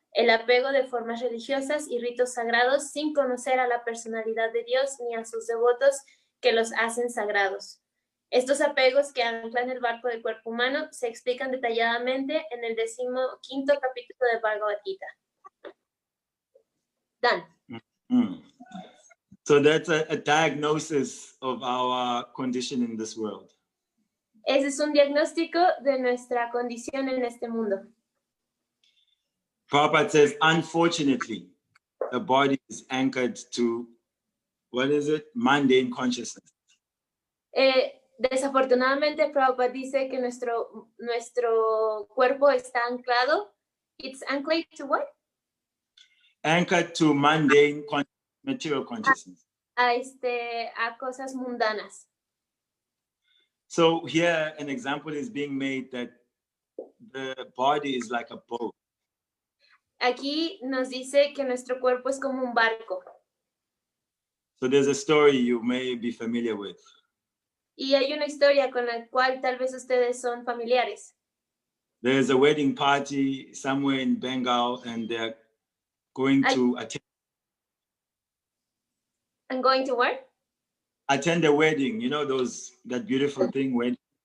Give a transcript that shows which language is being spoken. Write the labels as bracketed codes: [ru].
[es] El apego de formas religiosas y ritos sagrados sin conocer a la personalidad de Dios ni a sus devotos que los hacen sagrados. Estos apegos que anclan el barco del cuerpo humano se explican detalladamente en el 15º capítulo de Bhagavad Gita. [en] Done. Mm. So that's a diagnosis of our condition in this world. [es] Ese es un diagnóstico de nuestra condición en este mundo. [en] Prabhupada says, unfortunately, the body is anchored to, what is it? Mundane consciousness. [es] Desafortunadamente, Prabhupada dice que nuestro cuerpo está anclado. [en] It's anchored to what? Anchored to mundane material consciousness. [es] A cosas mundanas. [en] So here an example is being made that the body is like a boat. [es] Aquí nos dice que nuestro cuerpo es como un barco. [en] So there's a story you may be familiar with. [es] Y hay una historia con la cual tal vez ustedes son familiares. [en] There's a wedding party somewhere in Bengal and they're going to attend. I'm going to where? Attend a wedding, you know, that beautiful thing, wedding.